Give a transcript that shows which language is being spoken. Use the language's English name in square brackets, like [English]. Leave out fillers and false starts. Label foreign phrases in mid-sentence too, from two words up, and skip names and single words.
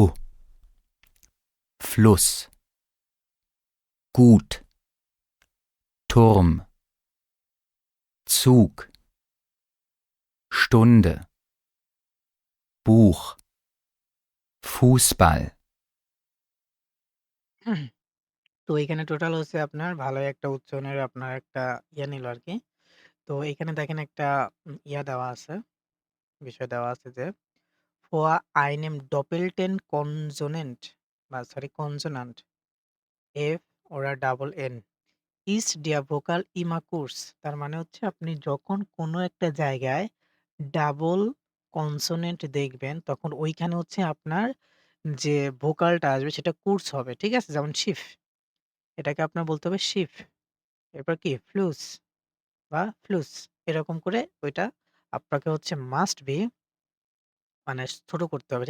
[German] Fluss. Gut. Turm. Zug. Stunde. Buch. Fußball. [Bangla] তো এখানে টোটাল হচ্ছে আপনার ভালোই একটা উচ্চারণের আপনার একটা নিল আরকি। তো এখানে দেখেন একটা দেওয়া আছে, বিষয় দেওয়া আছে যে [German] vor einem doppelten Konsonant [Bangla] বা সরি কনসোনান্ট [German] F oder Double N ist der Vokal immer kurz [Bangla] তার মানে হচ্ছে আপনি যখন কোনো একটা জায়গায় ডাবল কনসোনেন্ট দেখবেন তখন ওইখানে হচ্ছে আপনার যে ভোকালটা আসবে সেটা কুর্স হবে। ঠিক আছে? যেমন শিফ এটাকে আপনার বলতে হবে শিফ। এরপর কি ফ্লুস বা ফ্লুস এরকম করে ওইটা আপনাকে হচ্ছে [English] must be [Bangla] মানে ছোট করতে হবে।